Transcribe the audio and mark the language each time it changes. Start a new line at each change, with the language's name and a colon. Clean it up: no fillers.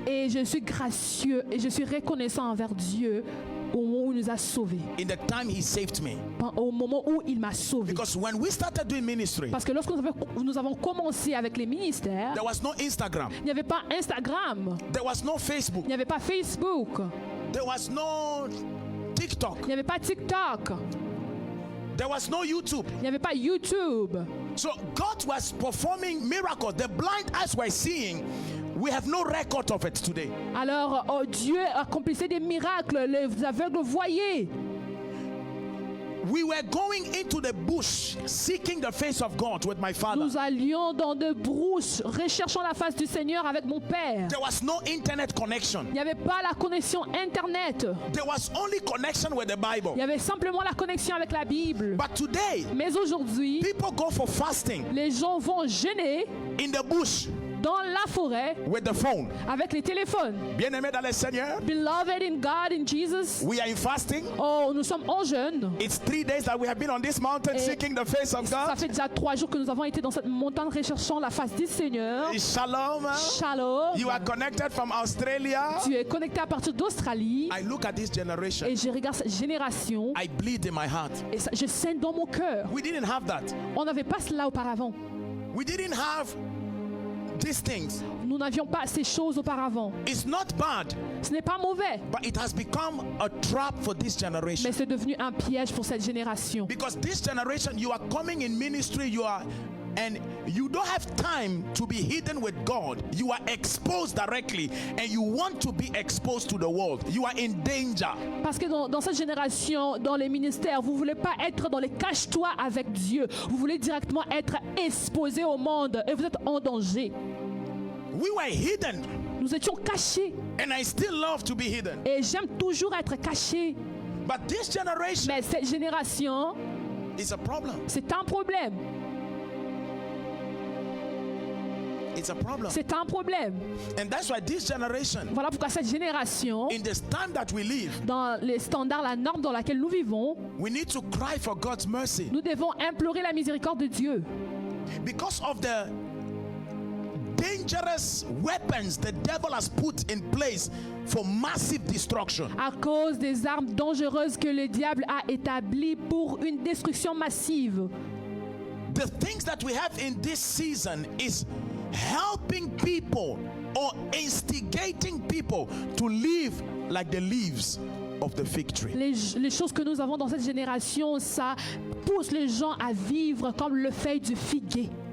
French: Et je suis gracieux et je suis reconnaissant envers Dieu au moment où il nous a sauvés.
English: In the time He saved me.
French: Au moment où il m'a sauvé.
English: Because when we started doing ministry,
French: Parce que lorsque nous avons commencé avec les ministères,
English: there was no Instagram.
French: il n'y avait pas Instagram,
English: There was no Facebook.
French: il n'y avait pas Facebook,
English: There was no TikTok.
French: il n'y avait pas TikTok,
English: There was no YouTube.
French: il n'y avait pas YouTube.
English: So God was performing miracles. The blind eyes were seeing. We have no record of it today.
French: Alors Dieu accomplissait des miracles, les aveugles voyaient.
English: we were going into the bush seeking the face of God with my father.
French: Nous allions dans de brousses, recherchant la face du Seigneur avec mon père.
English: There was no internet connection.
French: Il n'y avait pas la connexion Internet.
English: There was only connection with the Bible.
French: Il y avait simplement la connexion avec la Bible.
English: But today,
French: Mais aujourd'hui,
English: people go for fasting
French: les gens vont jeûner
English: in the bush
French: dans la forêt
English: with the phone.
French: avec les téléphones. Bien-aimé dans le Seigneur,
English: Beloved in God, in Jesus. we are in fasting.
French: Oh, nous sommes en jeûne.
English: It's 3 days that we have been on this mountain
French: Et
English: seeking the face of
French: Ça
English: God.
French: fait déjà 3 jours que nous avons été dans cette montagne recherchant la face du Seigneur.
Hebrew: Shalom. Shalom.
English: You are connected from Australia.
French: Tu es connecté à partir d'Australie.
English: I look at this generation.
French: Et je regarde cette génération.
English: I bleed in my heart.
French: Et ça, je saigne dans mon cœur.
English: We didn't have that.
French: On n'avait pas cela auparavant.
English: We didn't have these things.
French: Nous n'avions pas ces choses auparavant.
English: It's not bad,
French: Ce n'est pas mauvais.
English: but it has become a trap for this generation.
French: Mais c'est devenu un piège pour cette génération.
English: Because this generation, you are coming in ministry, and you don't have time to be hidden with God. You are exposed directly, and you want to be exposed to the world. You are in danger.
French: Parce que dans cette génération, dans les ministères, vous ne voulez pas être dans les cache-toi avec Dieu. Vous voulez directement être exposé au monde et vous êtes en danger.
English: We were hidden,
French: Nous étions cachés
English: and I still love to be hidden.
French: et j'aime toujours être caché.
English: But this generation
French: Mais cette génération,
English: is a problem.
French: c'est un problème.
English: It's a problem.
French: C'est un problème.
English: And that's why this generation,
French: Voilà pourquoi cette génération,
English: in this time that we live,
French: dans les standards, la norme dans laquelle nous vivons,
English: we need to cry for God's mercy.
French: nous devons implorer la miséricorde de Dieu.
English: Because of the dangerous weapons the devil has put in place for massive destruction.
French: À cause des armes dangereuses que le diable a établies pour une destruction massive.
English: The things that we have in this season is helping people or instigating people to live like the leaves of the fig tree.
French: Les choses que nous avons dans cette génération, ça pousse les gens à vivre comme le feuille du figuier.